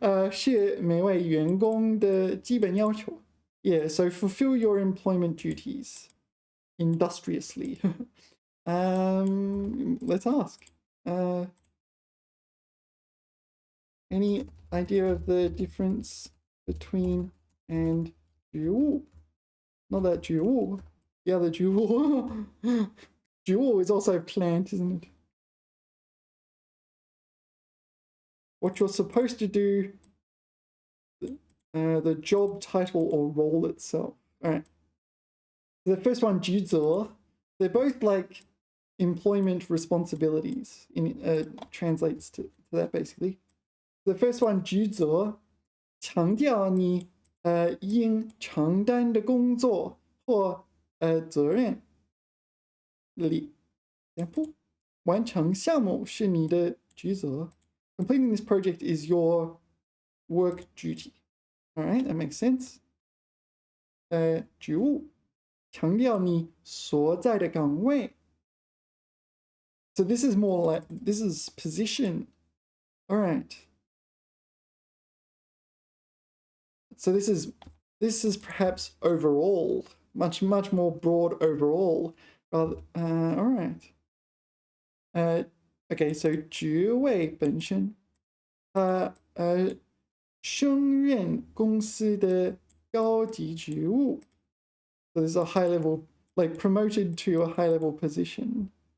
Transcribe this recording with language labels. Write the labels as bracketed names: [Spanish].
[Chinese] 是每位员工的基本要求. [English] Yeah, so fulfill your employment duties industriously. Let's ask. Any idea of the difference between and 职务? Not that 职务. The other 职务. 职务 is also plant, isn't it? What you're supposed to do, the job title or role itself. All right. The first one, 职责, they're both like employment responsibilities. Translates to that basically. The first one [Chinese] 职责强调你应承担的工作或责任。 example 完成项目是你的职责。 [English] Completing this project is your work duty. All right, that makes sense. [Chinese] 职务强调你所在的岗位。 [English] So this is more like, this is position. All right. So this is perhaps overall, much more broad overall. Rather, all right. [Chinese] Okay, so 职位本身，升任公司的高级职务。 [English] So this is a high level, like promoted to a high level position.